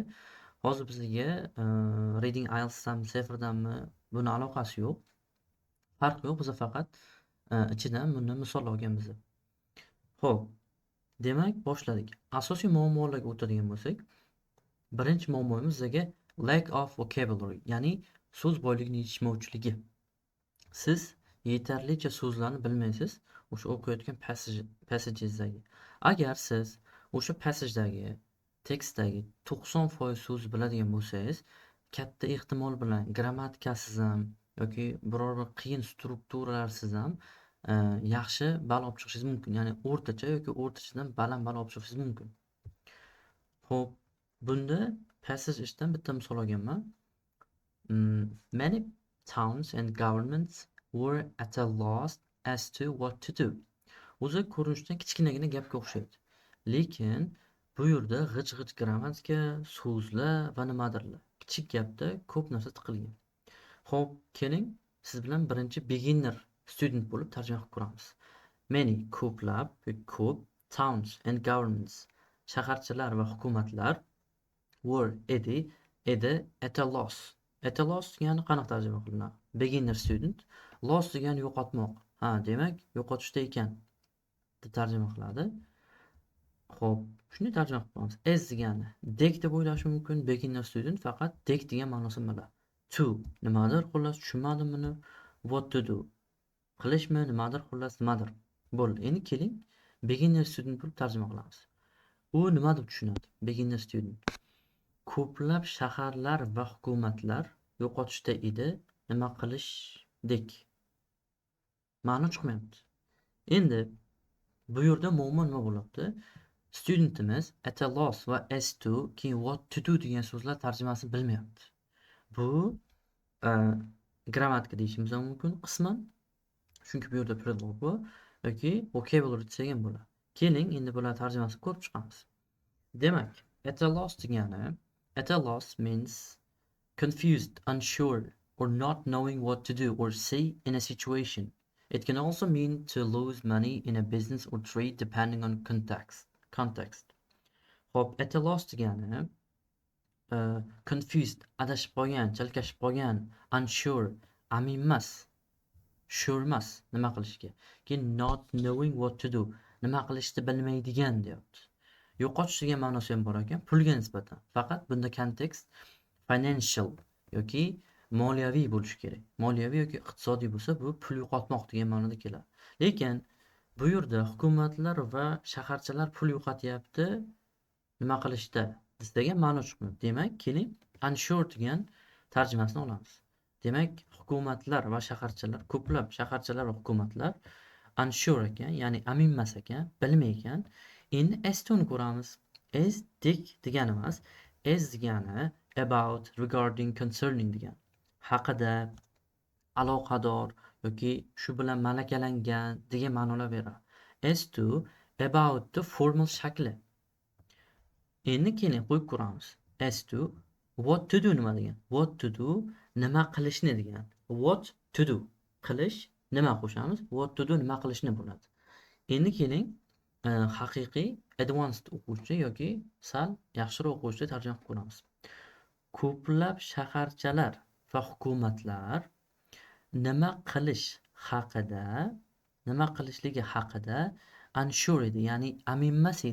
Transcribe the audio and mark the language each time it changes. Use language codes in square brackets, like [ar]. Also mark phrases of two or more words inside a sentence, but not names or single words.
[uz] Hozir bizga reading IELTSdanmi, TOEFLdanmi buni aloqasi yo'q. Farqi yo'q, biz faqat ichidan buni misol olganmiz. Xo'p, demak boshladik. Asosiy muammolarga o'tadigan bo'lsak, birinchi muammomiz bizga [en] lack of vocabulary, [uz] ya'ni so'z boyligining yetishmovchiligi. Siz yetarlicha so'zlarni bilmaysiz o'sha o'qiyotgan passagengizdagi. Agar siz o'sha passajdagi tekstdagi 90% so'z biladigan bo'lsangiz, katta ehtimol bilan grammatikasiz ham yoki biror bir qiyin strukturalarsiz ham yaxshi ball olib chiqishingiz mumkin. Ya'ni o'rtacha yoki o'rtachadan baland ball olib chiqishingiz mumkin. Xo'p, bunda passage ishdan bitta misol olganman. [en] Many towns and governments were at a loss as to what to do. [uz] O'zi ko'rinishdan kichkinagina gapga o'xshaydi. Lekin bu yerda g'ij-g'ij grammatika, so'zlar va nimadirlar. Kichik gapda ko'p narsa tiqilgan. Xo'p, keling, siz bilan birinchi [en] beginner student [uz] bo'lib tarjima qilib ko'ramiz. [en] Many [uz] ko'plab, ko'p [en] towns and governments [uz] shaharchalar va hukumatlar [en] were edi at a loss. At a loss [uz] degani qanaqa tarjima qilinadi? [en] Beginner student, [uz] loss degani yo'qotmoq. Ha, demak, yo'qotishda ekan deb tarjima qiladi. Xo'p, shuni tarjima qilib ko'ramiz. As degani dek deb o'ylashi mumkin, [en] beginner student [uz] faqat dek degan ma'nosini biladi. To nimadir, xullas tushunmadim buni. [en] What to do [uz] qilishmi, nimadir, xullas nimadir. Bo'ldi. Endi keling, [en] beginner student [uz] bo'lib tarjima qilamiz. U nima deb tushunadi? [en] Beginner student. [uz] Ko'plab shaharlar va hukumatlar yo'qotishda edi, nima qilishdek. Ma'no chiqmayapti. Endi bu yerda muammo nima bo'lyapti? Studentimiz [en] at a loss [uz] va [en] as to [uz] keyin [en] what to do [uz] degan so'zlar tarjimasini bilmayapti. Bu grammatika deyishimiz mumkin qisman. Chunki bu yerda predlog bor yoki vocabulary desak ham bo'ladi. Keling, endi bular tarjimasini ko'rib chiqamiz. Demak, [en] at a loss degani at a loss means confused, unsure, or not knowing what to do or say in a situation. It can also mean to lose money in a business or trade depending on context. [uz] Hop, [en] at a loss [uz] degani confused, adashib qolgan, chalkashib qolgan, unsure, amin emas, sure emas, nima qilishga. [en] Keyin not knowing what to do, [uz] nima qilishni bilmaydigan deyapti. Yo'qotish degan ma'nosi ham bor ekan, pulga nisbatan. Faqat bunda kontekst financial yoki moliyaviy bo'lishi kerak. Moliyaviy yoki iqtisodiy bo'lsa, bu pul yo'qotmoq degan ma'noda keladi. Lekin bu yerda hukumatlar va shaharchalar pul yo'qotyapti, nima qilishda degan ma'no chiqmayapti. Demak, keling, unsure degan tarjimasini olamiz. Demak, hukumatlar va shaharchalar, ko'plab shaharchalar va hukumatlar unsure ekan, ya'ni amin emas ekan, bilmay ekan. Endi [en] as to'ni [uz] ko'ramiz. As dek degani emas, as degani [en] about, regarding, concerning [uz] degan. Haqida, aloqador yoki shu bilan malakalangan degan ma'nolar beradi. [en] As to, about the formal shakli. [uz] Endi keling qo'yib ko'ramiz. [en] As to, what to do nima degan? What to do, [uz] nima qilishni degan. [en] What to do, [uz] qilish, nima qo'shamiz? [en] What to do, [uz] nima qilishni bo'ladi. Endi keling, haqiqiy advanced o'quvchi yoki sal yaxshiroq o'quvchi tarjima qilib ko'ramiz. Ko'plab shaharchalar va hukumatlar nima qilish haqida, nima qilishligi haqida unsure edi, ya'ni amin emas edi.